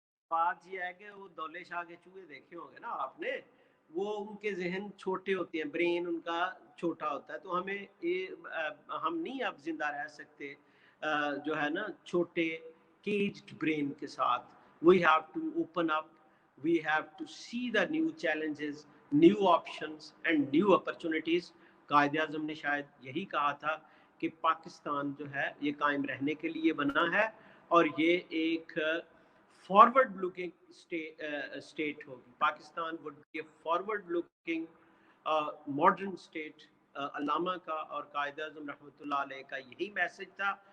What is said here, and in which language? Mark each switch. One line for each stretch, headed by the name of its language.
Urdu: بات یہ ہے کہ وہ دولے شاہ کے چوہے دیکھے ہوں گے نا آپ نے, وہ ان کے ذہن چھوٹے ہوتے ہیں, برین ان کا چھوٹا ہوتا ہے. تو ہم نہیں اب زندہ رہ سکتے جو ہے نا چھوٹے کیجڈ برین کے ساتھ.
English: We have to open up, we have to see the new challenges, new options and new opportunities.
Urdu: Quaid Azam نے شاید یہی کہا تھا کہ پاکستان جو ہے یہ قائم رہنے کے لیے بنا ہے, اور یہ ایک
English: forward looking state
Urdu: ہوگی. Pakistan
English: would be a forward looking modern state.
Urdu: علامہ کا اور قائد اعظم رحمۃ اللہ علیہ کا یہی میسج تھا